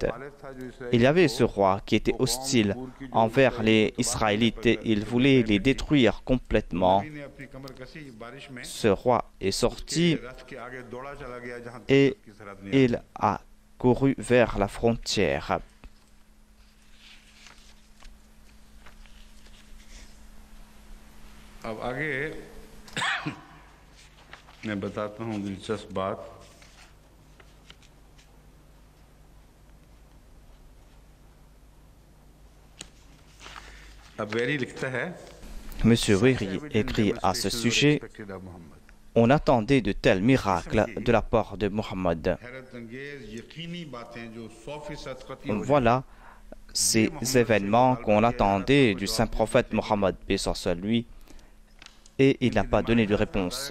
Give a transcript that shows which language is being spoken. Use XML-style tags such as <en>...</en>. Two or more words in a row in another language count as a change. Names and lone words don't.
<fr>Il y avait ce roi qui était hostile envers les Israélites et il voulait les détruire complètement. Ce roi est sorti et il a couru vers la frontière.</fr> <hi>अब आगे मैं बताता हूँ दिलचस्प बात। अब वेरी लिखता है,</hi> <fr>Monsieur Wéry écrit à ce sujet: on attendait de tels miracles de la part de Mohammed. Voilà ces événements qu'on attendait du saint prophète Mohammed, paix sur lui, et il n'a pas donné de réponse.</fr>